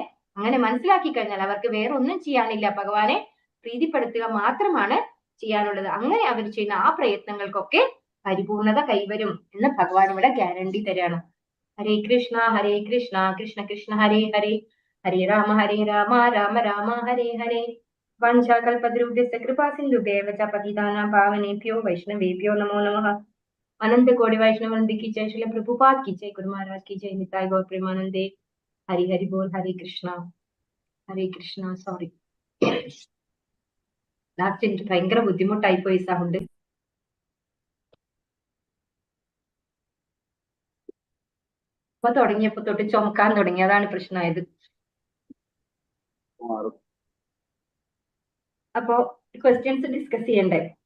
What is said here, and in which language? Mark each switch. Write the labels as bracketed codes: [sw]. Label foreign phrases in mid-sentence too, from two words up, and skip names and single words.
[ml] അങ്ങനെ മനസ്സിലാക്കി കഴിഞ്ഞാൽ അവർക്ക് വേറൊന്നും ചെയ്യാനില്ല, ഭഗവാനെ പ്രീതിപ്പെടുത്തുക മാത്രമാണ് ചെയ്യാനുള്ളത്. അങ്ങനെ അവർ ചെയ്യുന്ന ആ പ്രയത്നങ്ങൾക്കൊക്കെ പരിപൂർണത കൈവരും എന്ന് ഭഗവാൻ ഇവിടെ ഗ്യാരണ്ടി തരാണ്. [sa] ഹരേ കൃഷ്ണ കൃഷ്ണ കൃഷ്ണ ഹരേ ഹരേ, ഹരേ രാമ രാമ രാമ ഹരേ ഹരേ. വഞ്ചാകൽപതരുഭ്യസ്യ കൃപാ സിന്ധുഭ്യൈവ ച പതിതാനാം പാവനേഭ്യോ വൈഷ്ണവേഭ്യോ നമോ നമഃ. [hi] अनंत कोटि वैष्णव वृंद की जय, श्रील प्रभुपाद की जय, गुरु महाराज की जय, निताय गौर प्रेमानंदे. हरि हरि बोल. हरे कृष्णा. [en] sorry, last [ml] എനിക്ക് ഭയങ്കര ബുദ്ധിമുട്ടായി പോയി സൗണ്ട്. ഇപ്പൊ തുടങ്ങിയപ്പോ തൊട്ട് ചുമക്കാൻ തുടങ്ങി, അതാണ് പ്രശ്നമായത്. അപ്പോ [en] questions discuss [ml] ചെയ്യണ്ടേ?